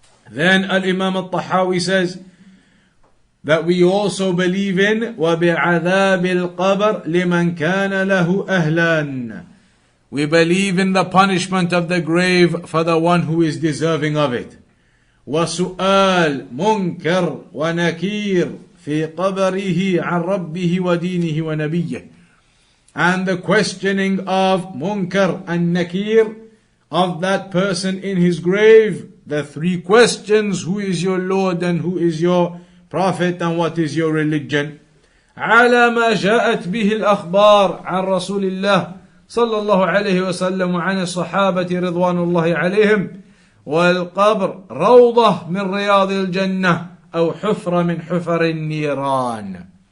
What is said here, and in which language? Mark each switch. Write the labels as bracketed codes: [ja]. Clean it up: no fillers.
[en] Then Al-Imam Al-Tahawi says that we also believe in [ar] وَبِعَذَابِ الْقَبْرِ لِمَنْ كَانَ لَهُ أَهْلًا. [en] We believe in the punishment of the grave for the one who is deserving of it. [ar] وسؤال منكر ونكير في قبره عن ربه ودينه ونبيه. [en] And the questioning of Munkar and Nakir of that person in his grave. The three questions: who is your Lord and who is your Prophet and what is your religion? [ar] على ما جاءت به الأخبار عن رسول الله صلى الله عليه وسلم وعن الصحابة رضوان الله عليهم. والقبر روضة من رياض الجنة أو حفرة من حفر النيران.